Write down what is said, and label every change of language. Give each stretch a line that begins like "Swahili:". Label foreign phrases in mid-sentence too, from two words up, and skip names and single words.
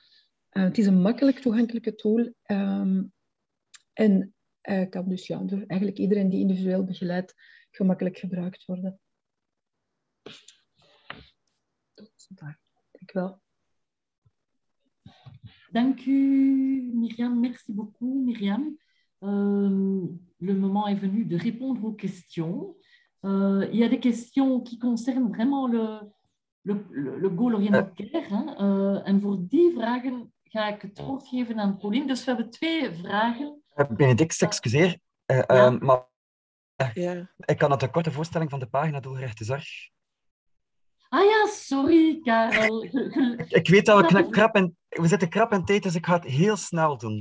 Dutch: Het is een makkelijk toegankelijke tool en kan dus door eigenlijk iedereen die individueel begeleidt gemakkelijk gebruikt worden. Dank u wel. Dank u, Myriam.
French: Merci beaucoup, Myriam. Le moment est venu de répondre aux questions. Il y a des questions qui concernent vraiment le
English: goal-oriented care.
Dutch: En voor die vragen ga ik het woord geven aan Pauline. Dus we hebben 2 vragen. Benedict, excuseer. Maar ik kan het een korte voorstelling van de pagina doelgerichte zorg. Ah ja, sorry, Karel. Ik weet dat we zitten krap in tijd, dus ik ga het heel snel doen.